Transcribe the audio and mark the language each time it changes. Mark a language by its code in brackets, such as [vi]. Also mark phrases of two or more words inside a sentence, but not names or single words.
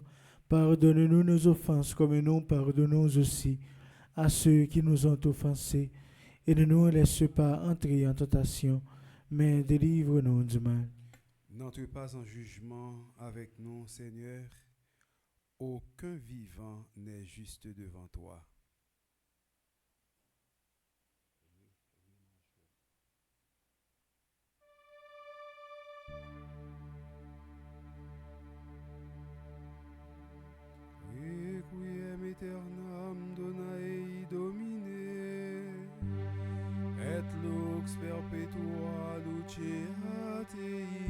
[fr] Pardonne-nous nos offenses comme nous pardonnons aussi à ceux qui nous ont offensés. Et ne nous laisse pas entrer en tentation, mais délivre-nous du mal. n'entre pas en jugement avec nous, Seigneur. Aucun vivant n'est juste devant toi. [la] Requiem aeternam dona ei Domine, et lux perpetua lucea Tei.